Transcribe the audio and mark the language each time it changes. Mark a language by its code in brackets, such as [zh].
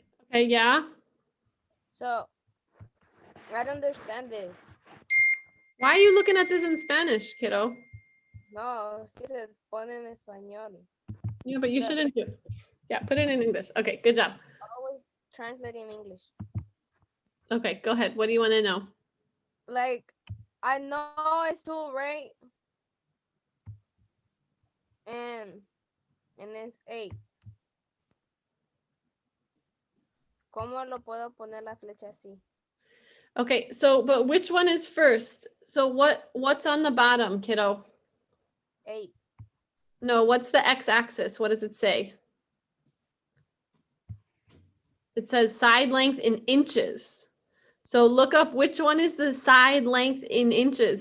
[en] Okay, yeah. So, I don't understand this. Why are you looking at this in Spanish, kiddo? [es] No, es que se pone en español. [en] Yeah, but you shouldn't do it. Yeah, put it in English. Okay, good job. Always translate in English. Okay, go ahead. What do you want to know? Like, I know it's 2, right? And it's 8. [es] ¿Cómo lo puedo poner la flecha así? [en] Okay, so but which one is first? So what's on the bottom, kiddo? 8. No, what's the x-axis? What does it say? It says side length in inches. So look up which one is the side length in inches.